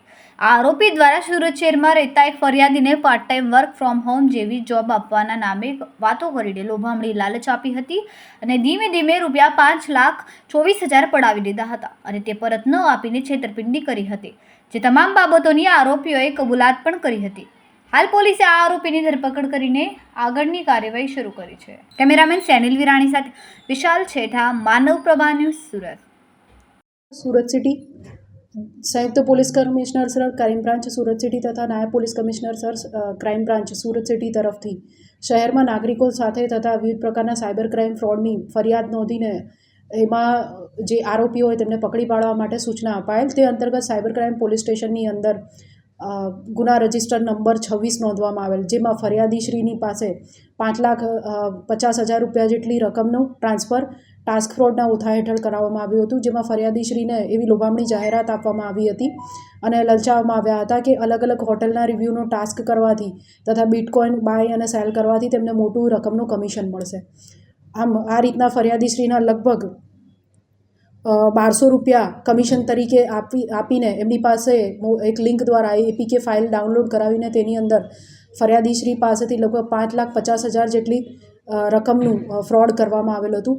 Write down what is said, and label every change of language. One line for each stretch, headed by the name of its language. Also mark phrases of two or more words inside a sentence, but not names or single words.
Gujarati: આ આરોપી દ્વારા સુરત શહેરમાં રહેતા એક ફરિયાદીને
English: part time work from home
Gujarati: જેવી જોબ આપવાના નામે વાતો કરીને લોભામણી લાલચ આપી હતી અને ધીમે ધીમે રૂપિયા 5,24,000 પડાવી દીધા હતા અને તે પરત ન આપીને છેતરપિંડી કરી હતી, જે તમામ બાબતોની આરોપીઓએ કબૂલાત પણ કરી હતી। હાલ પોલીસે આ આરોપીની ધરપકડ કરીને આગળની કાર્યવાહી શરૂ કરી છે। કેમેરામેન સેનિલ વિરાણી સાથે વિશાલ છેઠા, માનવ પ્રભા ન્યૂઝ, સુરત। સુરત સિટી સંયુક્ત પોલીસ કમિશનર સર ક્રાઇમ બ્રાન્ચ સુરત સિટી તથા નાયબ પોલીસ કમિશનર સર ક્રાઇમ બ્રાન્ચ સુરત સિટી તરફથી શહેરમાં નાગરિકો સાથે તથા વિવિધ પ્રકારના
English: cyber crime
Gujarati: ફ્રોડની ફરિયાદ નોંધીને એમાં જે આરોપીઓ હોય તેમને પકડી પાડવા માટે સૂચના અપાયેલ। તે અંતર્ગત
English: cyber crime
Gujarati: પોલીસ સ્ટેશનની અંદર ગુના રજિસ્ટર નંબર 26 નોંધવામાં આવેલ, જેમાં ફરિયાદીશ્રીની પાસે 5,50,000 રૂપિયા જેટલી રકમનું
English: transfer task
Gujarati: ફ્રોડના ઓથા હેઠળ કરાવવામાં આવ્યું હતું, જેમાં ફરિયાદીશ્રીને એવી લોભામણી જાહેરાત આપવામાં આવી હતી અને લલચાવવામાં આવ્યા હતા કે અલગ અલગ હોટલના રિવ્યૂનો ટાસ્ક કરવાથી તથા બિટકોઇન બાય અને સેલ કરવાથી તેમને મોટું રકમનું કમિશન મળશે। આમ આ રીતના ફરિયાદીશ્રીના લગભગ 1,200 રૂપિયા કમિશન તરીકે આપીને એમની પાસે એક લિંક દ્વારા
English: APK file download
Gujarati: કરાવીને તેની અંદર ફરિયાદીશ્રી પાસેથી લગભગ 5,50,000 જેટલી રકમનું ફ્રોડ કરવામાં આવેલું હતું।